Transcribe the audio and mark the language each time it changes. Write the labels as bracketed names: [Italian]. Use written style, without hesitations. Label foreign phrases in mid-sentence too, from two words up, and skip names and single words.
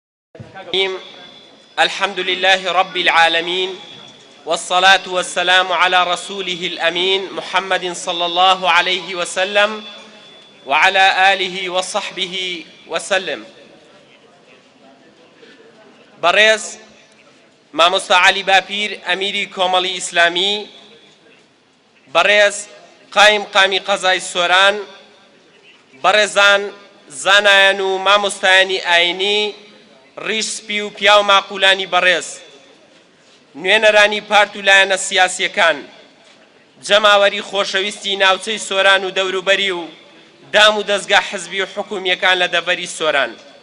[Arabic] الحمد لله رب العالمين والصلاة والسلام على رسوله الأمين محمد صلى الله عليه وسلم وعلى آله وصحبه وسلم. [Central Kurdish] بريز مامۆستا علی باپیر ئەمیری کۆمەڵی ئیسلامی، بەڕێز قامی قەزای سۆران، بەڕێزان زانایان و مامۆستایانی ئاینی، ڕیشسپی و پیا و ماقولانی بەڕێز، نوێنەرانی پارت و لایەنە سیاسیەکان، جەماوەری خۆشەویستی ناوچەی سۆران و دەوروبەری و دام و دەستگا حزبی و حکومیەکان لە دەڤەری سۆران،